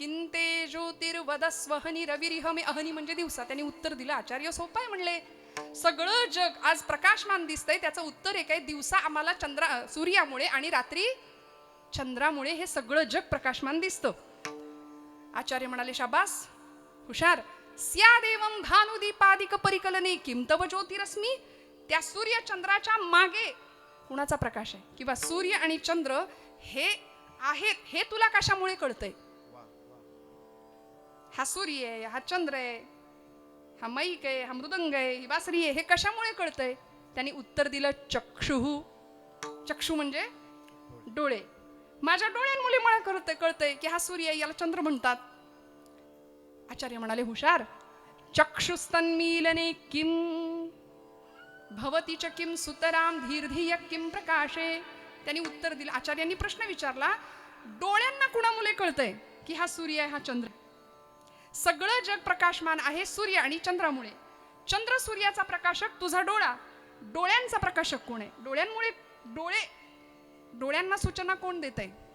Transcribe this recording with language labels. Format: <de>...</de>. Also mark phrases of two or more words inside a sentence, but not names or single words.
<sa>किंते ज्योतिर्वदस्वहनि रविरिहमे,</sa> <mr>अहनी म्हणजे दिवसा. त्यांनी उत्तर दिलं, आचार्य सोपं आहे म्हणले, सगळं जग आज प्रकाशमान दिसतंय, त्याचं उत्तर एक आहे, दिवसा आम्हाला सूर्यामुळे आणि रात्री चंद्रामुळे हे सगळं जग प्रकाशमान दिसतं. आचार्य म्हणाले, शाबास, हुशार.</mr> <sa>स्यादेवं भानुदीपादिक परिकलने किं तव ज्योतिरस्मि,</sa> <mr>त्या सूर्य चंद्राच्या मागे कुणाचा प्रकाश आहे? किंवा सूर्य आणि चंद्र हे आहेत हे तुला कशामुळे कळतंय? हा सूर्य आहे, हा चंद्र आहे, हा मैक आहे, हा मृदंग आहे, ही बासरी आहे, हे कशामुळे कळतंय? त्यांनी उत्तर दिलं, चक्षुः. चक्षु म्हणजे डोळे. माझ्या डोळ्यांमुळे मला कळतंय की हा सूर्य आहे, याला चंद्र म्हणतात. आचार्य म्हणाले, हुशार.</mr> <sa>चक्षुस्तन्मीलने किं भवति च किं सुतराम धीर्धिय किं प्रकाशे.</sa> <mr>त्यांनी उत्तर दिलं. आचार्यांनी प्रश्न विचारला, डोळ्यांना कुणामुळे कळतंय की हा सूर्य आहे, हा चंद्र? सगळं जग प्रकाशमान आहे सूर्य आणि चंद्रामुळे. चंद्र सूर्याचा प्रकाशक, तुझा डोळा. डोळ्यांचा प्रकाशक कोण आहे? डोळ्यांमुळे. डोळ्यांना सूचना कोण देतंय?</mr>